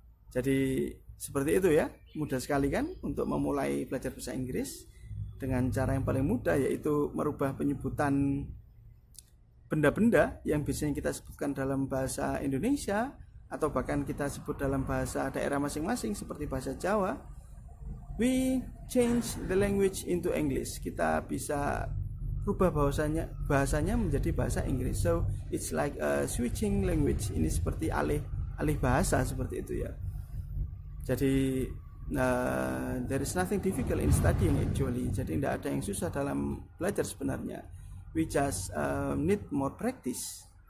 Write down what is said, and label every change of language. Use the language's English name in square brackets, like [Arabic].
[Indonesian] Jadi seperti itu ya, mudah sekali kan untuk memulai belajar bahasa Inggris dengan cara yang paling mudah, yaitu merubah penyebutan benda-benda yang biasanya kita sebutkan dalam bahasa Indonesia atau bahkan kita sebut dalam bahasa daerah masing-masing seperti bahasa Jawa. [English] We change the language into English. [Indonesian] Kita bisa rubah bahasanya menjadi bahasa Inggris. [English] So it's like a switching language. [Indonesian] Ini seperti alih bahasa seperti itu ya. [English] Jadi there is nothing difficult in studying actually. [Indonesian] Jadi tidak ada yang susah dalam belajar sebenarnya. [English] We just need more practice.